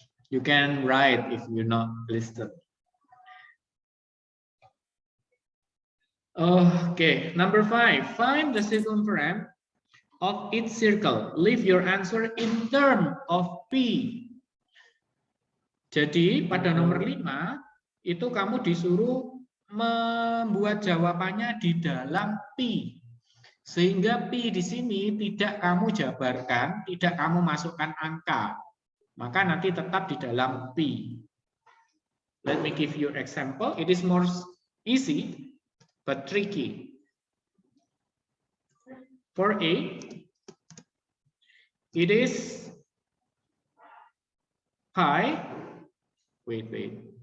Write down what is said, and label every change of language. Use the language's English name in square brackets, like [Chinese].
[English] You can write if you're not listed. Okay, number 5. Find the circumference of each circle. Leave your answer in terms of P. [Indonesian] Jadi pada nomor 5 itu kamu disuruh membuat jawabannya di dalam P. Sehingga P di sini tidak kamu jabarkan, tidak kamu masukkan angka. Maka nanti tetap di dalam P. Let me give you example. [English] It is more easy but tricky. For A, it is pi. Wait.